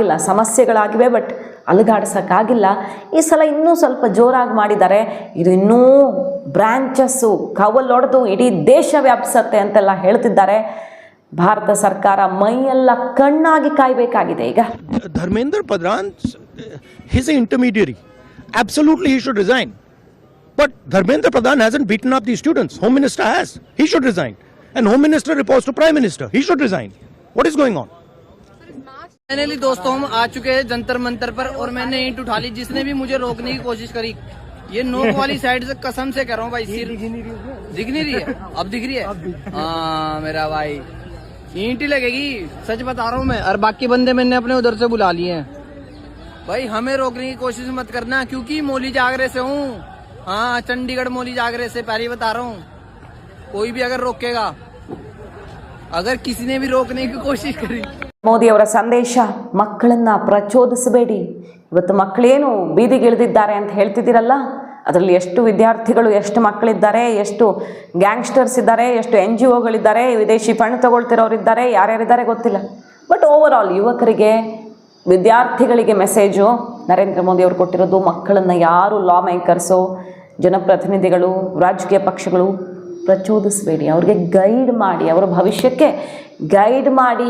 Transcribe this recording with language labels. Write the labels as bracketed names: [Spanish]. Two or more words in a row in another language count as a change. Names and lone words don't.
[Kannada] ಸಮಸ್ಯೆಗಳಾಗಿವೆ, ಬಟ್ ಅಲುಗಾಡ್ಸೋಕ್ಕಾಗಿಲ್ಲ. ಈ ಸಲ ಇನ್ನೂ ಸ್ವಲ್ಪ ಜೋರಾಗಿ ಮಾಡಿದ್ದಾರೆ. ಇದು ಇನ್ನೂ ಬ್ರ್ಯಾಂಚಸ್ಸು ಕವಲೊಡೆದು ಇಡೀ ದೇಶ ವ್ಯಾಪಿಸುತ್ತೆ ಅಂತೆಲ್ಲ ಹೇಳ್ತಿದ್ದಾರೆ. ಭಾರತ ಸರ್ಕಾರ ಮೈಯೆಲ್ಲ ಕಣ್ಣಾಗಿ ಕಾಯಬೇಕಾಗಿದೆ. ಈಗ [English] ಧರ್ಮೇಂದ್ರ ಪ್ರಧಾನ್ he's an intermediary. Absolutely he should resign. But Dharmendra Pradhan hasn't beaten up these students. Home Minister has. He should resign. And Home Minister reports to Prime Minister. He should resign. What is going on? [Hindi] फाइनली दोस्तों हम आ चुके हैं जंतर मंतर पर और मैंने ईंट उठा ली. जिसने भी मुझे रोकने की कोशिश करी, ये नोक वाली साइड से कसम से कह रहा हूँ भाई, सिर दिख नहीं रही है. अब दिख रही है. हाँ मेरा भाई, ईंट ही लगेगी, सच बता रहा हूँ मैं. और बाकी बंदे मैंने अपने उधर से बुला लिए हैं. भाई हमें रोकने की कोशिश मत करना, क्योंकि मौली जागरे से हूँ. हाँ चंडीगढ़ मौली जागरे से, पहले बता रहा हूँ. कोई भी अगर रोकेगा, अगर किसी ने भी रोकने की कोशिश करी. [Kannada] ಮೋದಿಯವರ ಸಂದೇಶ, ಮಕ್ಕಳನ್ನು ಪ್ರಚೋದಿಸಬೇಡಿ. ಇವತ್ತು ಮಕ್ಕಳೇನು ಬೀದಿಗಿಳಿದಿದ್ದಾರೆ ಅಂತ ಹೇಳ್ತಿದ್ದೀರಲ್ಲ, ಅದರಲ್ಲಿ ಎಷ್ಟು ವಿದ್ಯಾರ್ಥಿಗಳು, ಎಷ್ಟು ಮಕ್ಕಳಿದ್ದಾರೆ, ಎಷ್ಟು ಗ್ಯಾಂಗ್ಸ್ಟರ್ಸ್ ಇದ್ದಾರೆ, ಎಷ್ಟು NGOಗಳಿದ್ದಾರೆ, ವಿದೇಶಿ ಫಂಡ್ ತಗೊಳ್ತಿರೋರಿದ್ದಾರೆ, ಯಾರ್ಯಾರಿದ್ದಾರೆ ಗೊತ್ತಿಲ್ಲ. [English] but over all [Kannada] ಯುವಕರಿಗೆ, ವಿದ್ಯಾರ್ಥಿಗಳಿಗೆ ಮೆಸೇಜು ನರೇಂದ್ರ ಮೋದಿ ಅವರು ಕೊಟ್ಟಿರೋದು, ಮಕ್ಕಳನ್ನು ಯಾರು [English] law makers, [Kannada] ಜನಪ್ರತಿನಿಧಿಗಳು, ರಾಜಕೀಯ ಪಕ್ಷಗಳು ಪ್ರಚೋದಿಸಬೇಡಿ, ಅವ್ರಿಗೆ ಗೈಡ್ ಮಾಡಿ, ಅವರ ಭವಿಷ್ಯಕ್ಕೆ ಗೈಡ್ ಮಾಡಿ.